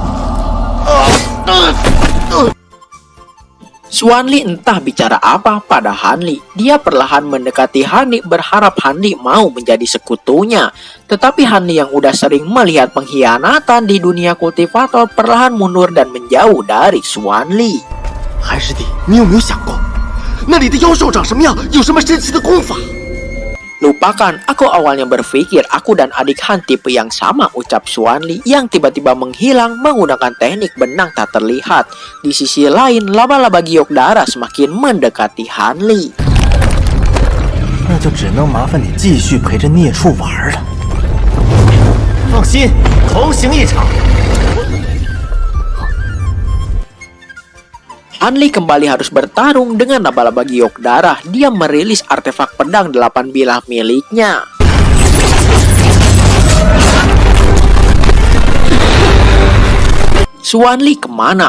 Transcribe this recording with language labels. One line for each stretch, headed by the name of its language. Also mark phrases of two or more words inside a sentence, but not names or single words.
Indonesian: Xuan Li entah bicara apa pada Han Li. Dia perlahan mendekati Han Li berharap Han Li mau menjadi sekutunya. Tetapi Han Li yang udah sering melihat pengkhianatan di dunia kultivator perlahan mundur dan menjauh dari Xuan Li.
Chinese: 韩师弟，你有没有想过，那里的妖兽长什么样，有什么神奇的功法？
Indonesian: Lupakan, aku awalnya berpikir aku dan adik Han tipe yang sama, ucap Xuan Li yang tiba-tiba menghilang menggunakan teknik benang tak terlihat. Di sisi lain, laba-laba giok darah semakin mendekati Han Li.
Chinese: 那就只能麻烦你继续陪着孽畜玩了。放心，同行一场。
Indonesian: Han Li kembali harus bertarung dengan laba-laba giok darah. Dia merilis artefak pedang 8 bilah miliknya. Xuan Li, kemana?